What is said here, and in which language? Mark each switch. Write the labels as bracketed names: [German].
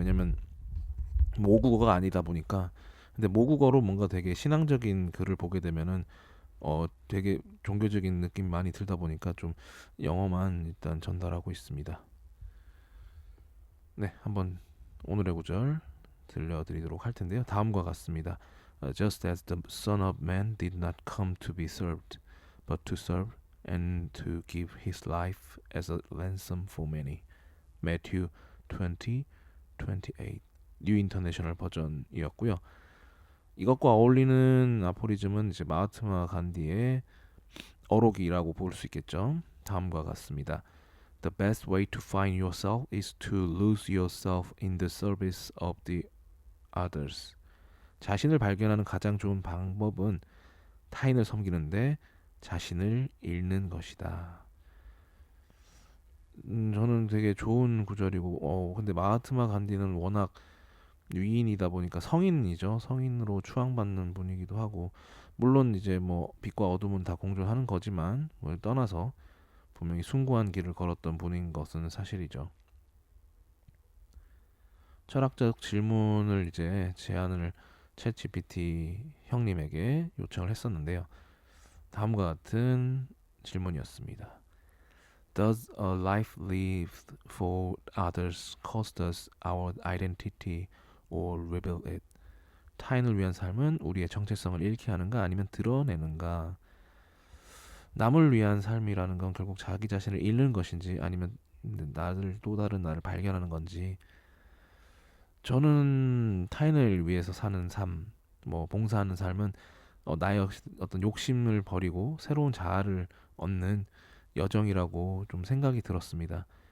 [Korean] 왜냐면 모국어가 아니다 보니까. 근데 모국어로 뭔가 되게 신앙적인 글을 보게 되면은 되게 종교적인 느낌 많이 들다 보니까 좀 영어만 일단 전달하고 있습니다. 네, 한번 오늘의 구절 들려드리도록 할 텐데요. 다음과 같습니다. [English] Just as the Son of Man did not come to be served, but to serve and to give his life as a ransom for many. Matthew 20:28. [Korean] 뉴 인터내셔널 버전이었고요. 이것과 어울리는 아포리즘은 이제 마하트마 간디의 어록이라고 볼 수 있겠죠. 다음과 같습니다. [English] The best way to find yourself is to lose yourself in the service of the others. [Korean] 자신을 발견하는 가장 좋은 방법은 타인을 섬기는데 자신을 잃는 것이다. 저는 되게 좋은 구절이고, 근데 마하트마 간디는 워낙 위인이다 보니까 성인이죠. 성인으로 추앙받는 분이기도 하고, 물론 이제 뭐 빛과 어둠은 다 공존하는 거지만, 뭘 떠나서 분명히 숭고한 길을 걸었던 분인 것은 사실이죠. 철학적 질문을 이제 제안을 챗 GPT 형님에게 요청을 했었는데요. 다음과 같은 질문이었습니다. [English] Does a life lived for others cost us our identity or reveal it? [Korean] 타인을 위한 삶은 우리의 정체성을 잃게 하는가 아니면 드러내는가? 남을 위한 삶이라는 건 결국 자기 자신을 잃는 것인지 아니면 나를 또 다른 나를 발견하는 건지 저는 타인을 위해서 사는 삶, 뭐 봉사하는 삶은 나의 어떤 욕심을 버리고 새로운 자아를 얻는 여정이라고 좀 생각이 들었습니다.